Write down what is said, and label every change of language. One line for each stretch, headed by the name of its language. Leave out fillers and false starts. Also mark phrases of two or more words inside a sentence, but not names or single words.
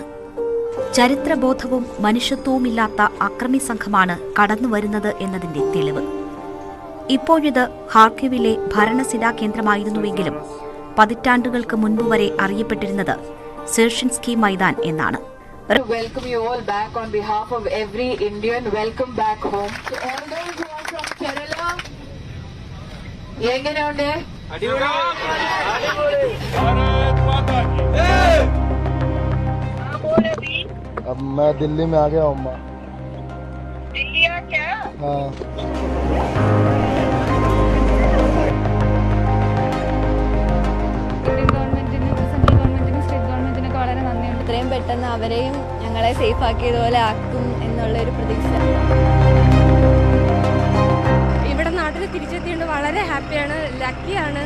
Malayalam: ചരിത്രബോധവും മനുഷ്യത്വവുമില്ലാത്ത അക്രമി സംഘമാണ് കടന്നുവരുന്നത് എന്നതിന്റെ തെളിവ്. ഇപ്പോഴിത് ഹാർക്കിവിലെ ഭരണസിരാ കേന്ദ്രമായിരുന്നുവെങ്കിലും പതിറ്റാണ്ടുകൾക്ക് മുൻപ് വരെ അറിയപ്പെട്ടിരുന്നത് സെർഷിൻസ്കി മൈതാൻ എന്നാണ്.
English: Welcome you all back on behalf of every Indian. Welcome back home. To all those who are from Kerala.
Malayalam: എങ്ങനെയുണ്ട്?
Hindi: अब मैं दिल्ली में आ गया हूँ अम्मा। दिल्ली आ क्या? हाँ।
Malayalam: എത്രയും പെട്ടെന്ന് അവരെയും ഞങ്ങളെ സേഫ് ആക്കിയതുപോലെ ആക്കും എന്നുള്ളൊരു പ്രതീക്ഷ. ഇവിടെ നാട്ടിൽ തിരിച്ചെത്തിയത് വളരെ ഹാപ്പിയാണ്, ലക്കിയാണ്.